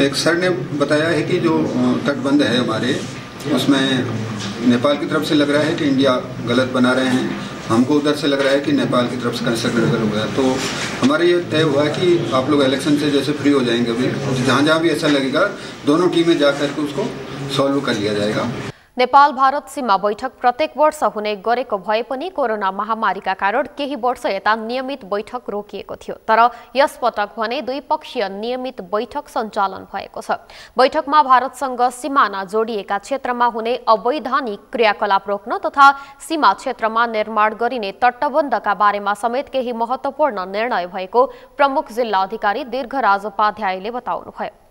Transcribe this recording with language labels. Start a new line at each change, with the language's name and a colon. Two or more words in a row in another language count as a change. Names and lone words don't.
Hindi: एक सर ने बताया है कि जो तटबंध है हमारे उसमें नेपाल की तरफ से लग रहा है कि इंडिया गलत बना रहे हैं, हमको उधर से लग रहा है कि नेपाल की तरफ से कंस्ट्रक्शन हो गया। तो हमारा ये तय हुआ है कि आप लोग इलेक्शन से जैसे फ्री हो जाएंगे अभी जहाँ जहाँ भी ऐसा लगेगा दोनों टीमें जा करके उसको सॉल्व कर लिया जाएगा।
Nepali: नेपाल भारत सीमा बैठक प्रत्येक वर्ष हुने गरेको भए पनि कोरोना महामारीका कारण केही वर्ष यता नियमित बैठक रोकिएको थियो। तर यस पटक भने द्विपक्षीय नियमित बैठक सञ्चालन भएको छ। बैठकमा भारतसँग सीमाना जोडिएका क्षेत्रमा हुने अवैधानिक क्रियाकलाप रोक्न तथा सीमा क्षेत्रमा निर्माण गरिने तटबन्धका बारेमा समेत केही महत्त्वपूर्ण निर्णय भएको प्रमुख जिल्ला अधिकारी दीर्घराज उपाध्यायले बताउनुभयो।